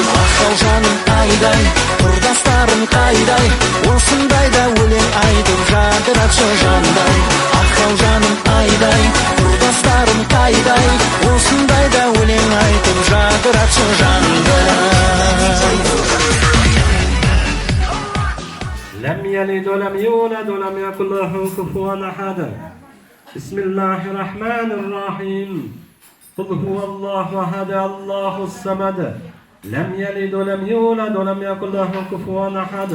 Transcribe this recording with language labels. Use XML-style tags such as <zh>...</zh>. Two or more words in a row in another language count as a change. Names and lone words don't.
<kk>Ақау жаным айдай, құрдастарым қайдай, осындайда өлең айтып жадыратшы жандай. Ақау жаным айдай, құрдастарым қайдай, осындайда өлең айтып жадыратшы жандай.</kk> <ar>لم يلد ولم يولد ولم يكن له كفوا أحد. بسم الله الرحمن الرحيم. قل هو الله أحد الله الصمد. لم يلد ولم يولد ولم يكن له كفوا أحد.</ar>